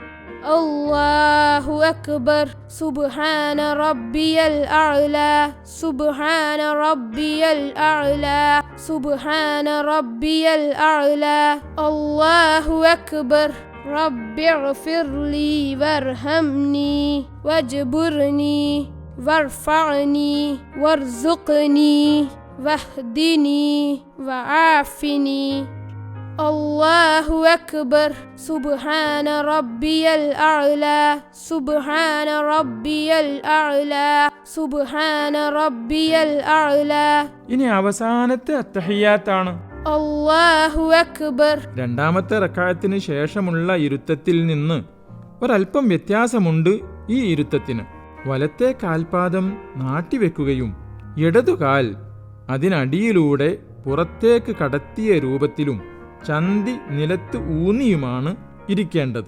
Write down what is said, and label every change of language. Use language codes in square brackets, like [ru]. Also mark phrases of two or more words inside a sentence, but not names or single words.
[ar] الله أكبر سبحان ربي الأعلى سبحان ربي الأعلى سبحان ربي الأعلى الله أكبر رب اغفر لي وارحمني واجبرني وارفعني وارزقني واهدني وعافني الله أكبر سبحان ربي الأعلى سبحان ربي الأعلى سبحان ربي الأعلى [ml] ഇനി അവസാനത്തെ അത്തഹിയ്യാത്താണ്. [ar] الله أكبر. [ml] രണ്ടാമത്തെ റക്അത്തിന് ശേഷമുള്ള ഇരുത്തത്തിൽ നിന്ന് ഒരൽപ്പം വ്യത്യാസമുണ്ട്. ഈ ഇരുത്തത്തിന് വലത്തെ കാൽപാദം നാട്ടിവെക്കുകയും ഇടതുകാൽ അതിനടിയിലൂടെ പുറത്തേക്ക് കടത്തിയ രൂപത്തിലും ചന്തി നിലത്ത് ഊന്നിയുമാണ് ഇരിക്കേണ്ടത്.